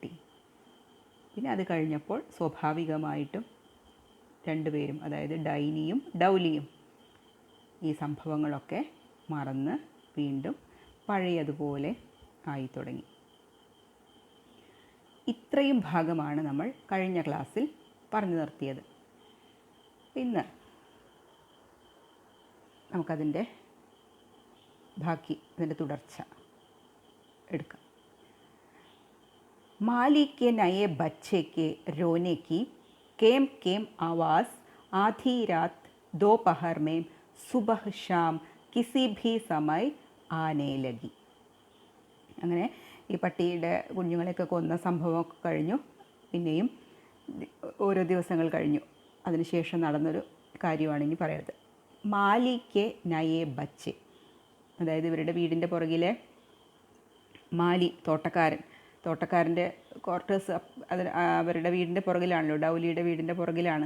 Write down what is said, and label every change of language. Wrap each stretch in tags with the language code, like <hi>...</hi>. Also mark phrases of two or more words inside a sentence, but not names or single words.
<ml>പിന്നെ അത് കഴിഞ്ഞപ്പോൾ സ്വാഭാവികമായിട്ടും രണ്ടുപേരും, അതായത് ഡൈനിയും ഡൗലിയും ഈ സംഭവങ്ങളൊക്കെ മറന്ന് വീണ്ടും പഴയതുപോലെ ആയി തുടങ്ങി. ഇത്രയും ഭാഗമാണ് നമ്മൾ കഴിഞ്ഞ ക്ലാസ്സിൽ പറഞ്ഞു നിർത്തിയത്. ഇന്ന് നമുക്കതിൻ്റെ ബാക്കി, അതിൻ്റെ തുടർച്ച എടുക്കാം.</ml> <hi>माली के नए बच्चे के रोने की केम केम आवाज़ आधी रात दोपहर में सुबह शाम किसी भी समय आने लगी.</hi> <ml>അങ്ങനെ ഈ പട്ടിയുടെ കുഞ്ഞുങ്ങളെയൊക്കെ കൊന്ന സംഭവമൊക്കെ കഴിഞ്ഞു. പിന്നെയും ഓരോ ദിവസങ്ങൾ കഴിഞ്ഞു. അതിനുശേഷം നടന്നൊരു കാര്യമാണ് ഇനി പറയുന്നത്.</ml> <hi>माली के नए बच्चे,</hi> <ml>അതായത് ഇവരുടെ വീടിൻ്റെ പുറകിലെ മാലി, തോട്ടക്കാരൻ്റെ ക്വാർട്ടേഴ്സ് അവരുടെ വീടിൻ്റെ പുറകിലാണല്ലോ, ഡൗലിയുടെ വീടിൻ്റെ പുറകിലാണ്.</ml>